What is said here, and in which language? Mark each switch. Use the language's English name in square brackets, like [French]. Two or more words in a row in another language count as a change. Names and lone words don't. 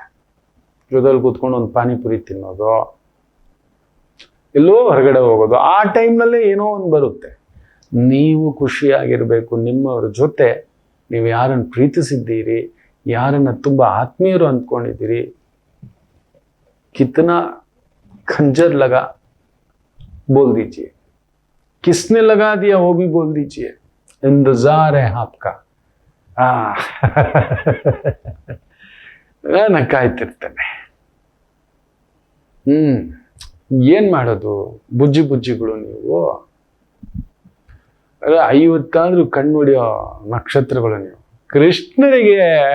[Kannada] ಜೊತೆಲಿ ಕೂತ್ಕೊಂಡು ಒಂದು ಪಾನಿಪುರಿ ತಿನ್ನೋದು, ಎಲ್ಲೋ ಹೊರಗಡೆ ಹೋಗೋದು, ಆ ಟೈಮ್ನಲ್ಲೇ ಏನೋ ಒಂದು ಬರುತ್ತೆ. ನೀವು ಖುಷಿಯಾಗಿರ್ಬೇಕು. ನಿಮ್ಮವ್ರ ಜೊತೆ ನೀವು ಯಾರನ್ನು ಪ್ರೀತಿಸಿದ್ದೀರಿ, ಯಾರನ್ನ ತುಂಬಾ ಆತ್ಮೀಯರು ಅಂದ್ಕೊಂಡಿದ್ದೀರಿ, [Hindi] कितना खंजर लगा बोल दीजिए, किसने लगा दिया वो भी बोल दीजिए, इंतजार है आपका. [Kannada] ನಾನು ಕಾಯ್ತಿರ್ತೇನೆ. ಏನ್ ಮಾಡೋದು ಬುಜ್ಜಿ ಬುಜ್ಜಿಗಳು ನೀವು. 50 ಕಣ್ಣುಡಿಯೋ ನಕ್ಷತ್ರಗಳು ನೀವು.